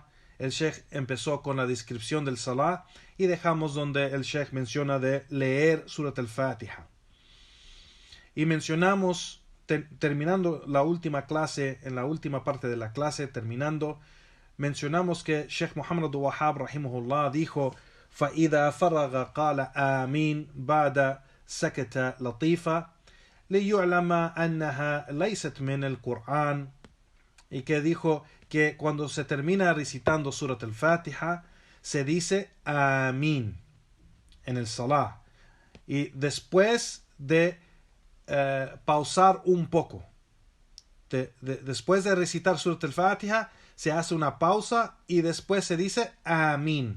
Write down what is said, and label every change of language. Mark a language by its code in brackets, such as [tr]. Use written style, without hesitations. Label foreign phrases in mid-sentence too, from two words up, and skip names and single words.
[es] El Sheikh empezó con la descripción del Salah y dejamos donde el Sheikh menciona de leer Surat al-Fatiha. Y mencionamos, terminando la última clase, en la última parte de la clase, mencionamos que Sheikh Muhammad Abdul Wahhab rahimahullah dijo: [ar] فَإِذَا فَرَغَ قَالَ آمين بعد سكت لطيفة ليعلم أنها ليست من القرآن. [es] Y que dijo que cuando se termina recitando Surat al-Fatiha se dice Amin en el Salah, y después de pausar un poco, después de recitar Surat al-Fatiha se hace una pausa y después se dice Amin.